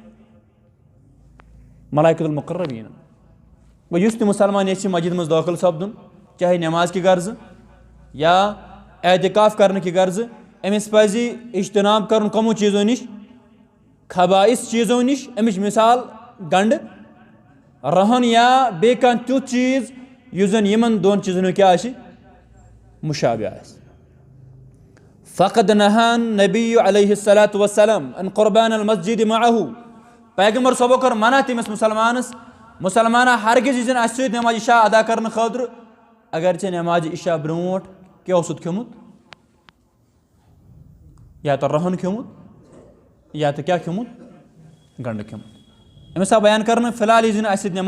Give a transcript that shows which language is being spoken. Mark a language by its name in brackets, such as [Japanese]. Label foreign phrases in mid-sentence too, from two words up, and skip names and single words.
[Kashmiri] گوٚو یُس تہِ مُسلمان یژھِ مسجد منٛز دٲخل سپدُن چاہے نٮ۪ماز کہِ غرضہٕ یا اعتکاف کرنہٕ کہِ غرضہٕ أمِس پزِ اجتناب کرُن کمو چیٖزو نِش خبائث چیٖزو نِش أمِچ مِثال گنڈٕ رۄہن یا بیٚیہِ کانٛہہ تیُتھ چیٖز یُس زن یِمن دۄن چیٖزن ہُنٛد کیٛاہ آسہِ مُشابہ آسہِ [Arabic] فقد نہى النبی علیہ الصلاۃ والسلام عن قربان المسجد معه [Kashmiri] پیغمبر صٲبو کٔر منع تٔمِس مُسلمانا ہرگز یی زن اسہِ سۭتۍ نٮ۪مازِ عشاء ادا کرنہٕ خٲطرٕ اگر ژےٚ نٮ۪مازِ عشاء برونٛٹھ کیٛاہ اوسُتھ کھیوٚمُت یا تہٕ رۄہن کھیوٚمُت یا تہٕ کیٛاہ کھیوٚمُت گنڈٕ کھیوٚمُت أمِس آو بیان کرنہٕ فِلحال یی زِ نہٕ اسہِ سۭتۍ